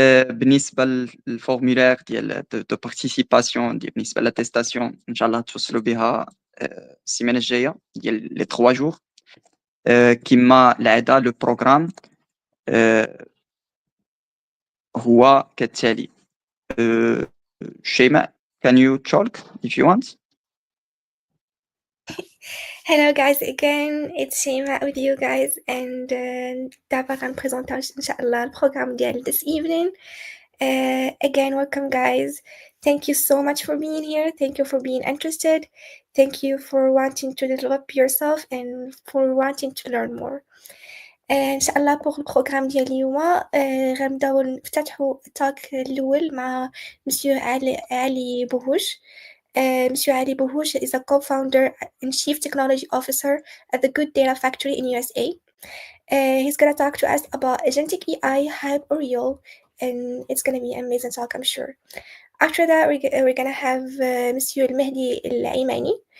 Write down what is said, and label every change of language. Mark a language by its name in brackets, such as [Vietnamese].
[Arabic] بالنسبه للفورمولير ديال دو بارتيسيباسيون بالنسبه لاتيستاسيون ان شاء الله توصلوا بها السيمانه الجايه ديال لي 3 جور. كما العاده لو بروغرام هو كالتالي. [English] شيماء, can you talk if you want? Hello guys again, it's Shima with you guys and [Arabic] دابا غنبريزونطاو ان شاء الله البروغرام ديال [English] this evening. Again, welcome guys. Thank you so much for being here. Thank you for being interested. Thank you for wanting to develop yourself and for wanting to learn more. [Arabic] ان شاء الله بوغ البروغرام ديال اليوم غنبداو نفتتحوا التاك الاول مع مسيو علي بوهوش. [English] Monsieur Ali Bouhouch is a co-founder and chief technology officer at the Good Data Factory in USA. He's gonna talk to us about Agentic AI, hype or real, and it's gonna be an amazing talk, I'm sure. After that, we're gonna have Monsieur Al-Mahdi Al-Imani.